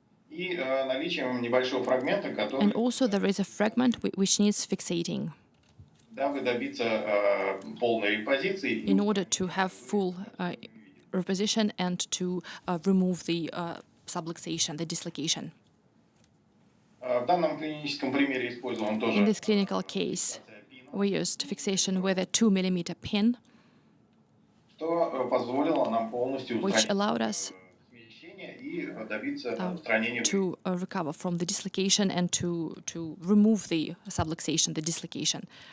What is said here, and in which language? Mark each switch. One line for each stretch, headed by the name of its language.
Russian: и наличием небольшого фрагмента,
English: And
Russian: который,
English: also there is a fragment which needs fixating
Russian: дабы добиться полной репозиции,
English: in order to have full reposition and to remove the subluxation, the dislocation.
Russian: в данном клиническом примере использован
English: In
Russian: тоже
English: this clinical case, we used fixation with a 2 millimeter pin,
Russian: что позволило нам полностью
English: which
Russian: устранить
English: allowed us
Russian: смещение и добиться устранения.
English: to recover from the dislocation and to remove the subluxation, the dislocation.